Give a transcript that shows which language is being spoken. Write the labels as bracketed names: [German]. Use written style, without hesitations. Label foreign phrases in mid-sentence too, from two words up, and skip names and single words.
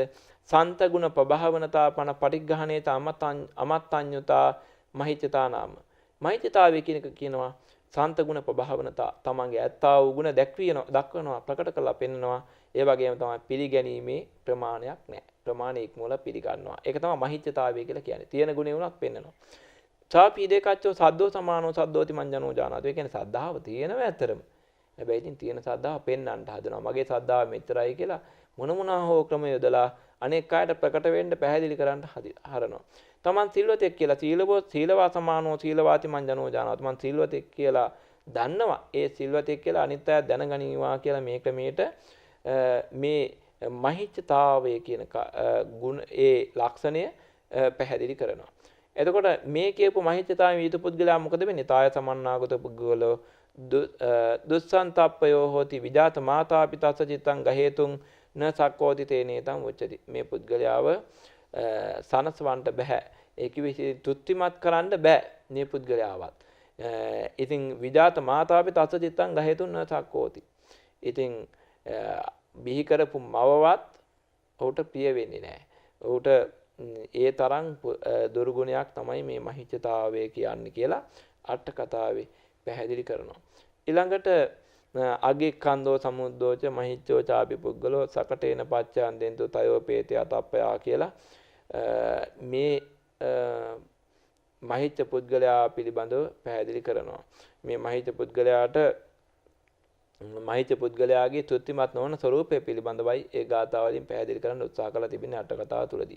[Pali] සන්ත ගුණ ප්‍රභාවනතා පන පටිග්ගහණේත අමත්තඤ්ඤතා මහිච්ඡතා නාම. [Sinhala] මහිච්ඡතාවය කියන එක කියනවා [Pali] සන්ත ගුණ ප්‍රභාවනතා [Sinhala] තමන්ගේ ඇත්තා වූ ගුණ දක්වනවා ප්‍රකට කරලා පෙන්නනවා. ඒ වගේම තමයි පිළිගැනීමේ ප්‍රමාණයක් නැහැ. ප්‍රමාණය ඉක්මවලා පිළිගන්නවා. ඒක තමයි මහිච්ඡතාවය කියලා කියන්නේ. තියෙන ගුණේ උනත් පෙන්නනවා. [Pali] චාපී දෙකච්චෝ සද්දෝ සමානෝ සද්දෝති මඤ්ඤනෝ ජානාතු. [Sinhala] ඒ කියන්නේ සද්ධාව තියෙනවා ඇත්තරම. හැබැයි ඉතින් තියෙන සද්ධාව පෙන්වන්න හදනවා. මගේ සද්ධාව මෙච්චරයි කියලා මොනවා හෝ ක්‍රම යොදලා අනෙක් අයට ප්‍රකට වෙන්න පැහැදිලි කරන්න හරනවා. තමන් සිල්වතෙක් කියලා [Pali] සීලවා සමානෝ සීලවාති මඤ්ඤනෝ ජානාතු. [Sinhala] මං සිල්වතෙක් කියලා දන්නවා. ඒ සිල්වතෙක් කියලා අනිත් අය දැනගනිනවා කියලා මේ ක්‍රමයට මේ මහිච්ඡතාවය කියන ගුණ ඒ ලක්ෂණය පැහැදිලි කරනවා. එතකොට මේ කියපු මහිච්ඡතාවයේ ඊට පුද්ගලයා මොකද වෙන්නේ? [Pali] තාය සමන්නාගත පුද්ගලෝ දුස්සන්තප්පයෝ හෝති විජාත මාතා පිතස්ස චිත්තං ගහේතුං න සක්කෝති තේනේතං උච්චති. [Sinhala] මේ පුද්ගලයාව සනසවන්න බෑ. ඒක විසි තුත්තිමත් කරන්න බෑ මේ පුද්ගලයාවත්. [Pali] ඉතින් විජාත මාතා පිතස්ස චිත්තං ගහේතුං න සක්කෝති. [Sinhala] ඉතින් බිහි කරපු මවවත් ඔහුට ප්‍රිය වෙන්නේ නැහැ. ඔහුට ඒ තරම් දුර්ගුණයක් තමයි මේ මහිච්ඡතාවය කියන්නේ කියලා අට කතාවේ පැහැදිලි කරනවා. [Pali] ඊළඟට අගික්ඛන්தோ සමුද්දෝච මහිච්ඡෝ චාපි පුද්ගලෝ සකටේන පච්චයන් දෙන්තු තයෝ පේතේ අතප්පයා [Sinhala] කියලා මේ මහිච්ඡ පුද්ගලයා පිළිබඳව පැහැදිලි කරනවා. මේ මහිච්ඡ පුද්ගලයාගේ තෘප්තිමත් නොවන ස්වરૂපය පිළිබඳවයි ඒ ගාථාවලින් පැහැදිලි කරන්න උත්සාහ කරලා තිබෙන්නේ අට කතාව තුළදී.